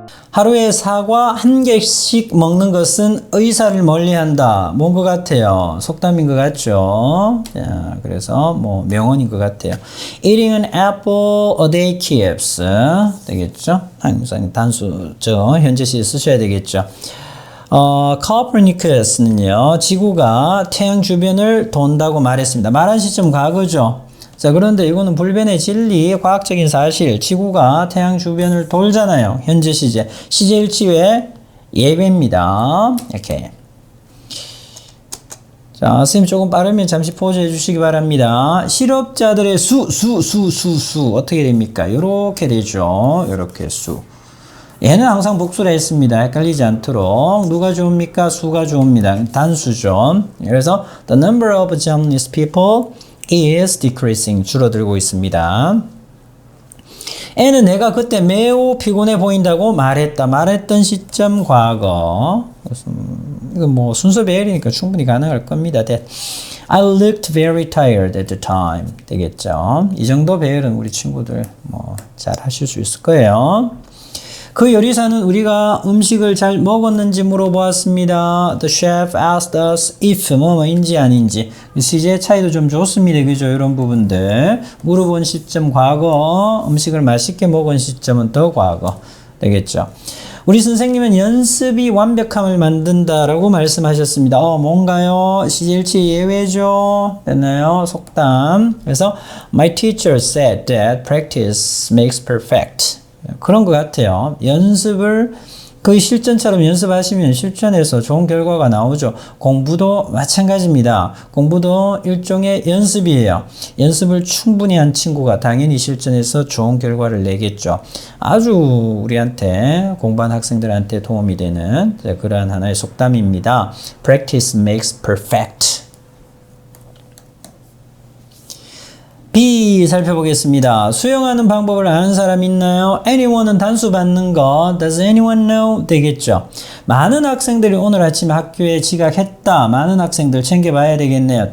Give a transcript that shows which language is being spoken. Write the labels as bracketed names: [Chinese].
[Korean] 하루에 사과 한 개씩 먹는 것은 의사를 멀리한다. 뭔 것 같아요? 속담인 것 같죠? 자, 그래서 뭐 명언인 것 같아요. [English] Eating an apple a day keeps [Korean] 되겠죠? 항상 단수죠. 현재 시 쓰셔야 되겠죠. 코퍼니쿠스는요, 지구가 태양 주변을 돈다고 말했습니다. 말한 시점 과거죠. 자, 그런데 이거는 불변의 진리, 과학적인 사실, 지구가 태양 주변을 돌잖아요. 현재 시제. 시제 일치의 예배입니다. 이렇게. 자, 선생님 조금 빠르면 잠시 포즈 해주시기 바랍니다. 실업자들의 수. 어떻게 됩니까? 이렇게 되죠. 이렇게 수. 얘는 항상 복수라 했습니다. 헷갈리지 않도록. 누가 좋습니까? 수가 좋습니다. 단수죠. 그래서 [English] the number of jobless people is decreasing. [Korean] 줄어들고 있습니다. N은 내가 그때 매우 피곤해 보인다고 말했다. 말했던 시점 과거. 이건 뭐 순서 배열이니까 충분히 가능할 겁니다. [English] That I looked very tired at the time. [Korean] 되겠죠. 이 정도 배열은 우리 친구들 뭐 잘 하실 수 있을 거예요. 그 요리사는 우리가 음식을 잘 먹었는지 물어보았습니다. [English] The chef asked us if [Korean] 뭐뭐인지 아닌지. 시제의 차이도 좀 좋습니다. 그죠? 이런 부분들. 물어본 시점 과거, 음식을 맛있게 먹은 시점은 더 과거. 되겠죠? 우리 선생님은 연습이 완벽함을 만든다라고 말씀하셨습니다. 뭔가요? 시제일치 예외죠? 됐나요? 속담. 그래서 [English] My teacher said that practice makes perfect. [Korean] 그런 것 같아요. 연습을 그 실전처럼 연습하시면 실전에서 좋은 결과가 나오죠. 공부도 마찬가지입니다. 공부도 일종의 연습이에요. 연습을 충분히 한 친구가 당연히 실전에서 좋은 결과를 내겠죠. 아주 우리한테 공부한 학생들한테 도움이 되는 그러한 하나의 속담입니다. [English] Practice makes perfect. [Korean] B 살펴보겠습니다. 수영하는 방법을 아는 사람 있나요? Anyone은 단수 받는 거. [English] Does anyone know? [Korean] 되겠죠. 많은 학생들이 오늘 아침 학교에 지각했다. 많은 학생들 챙겨봐야 되겠네요.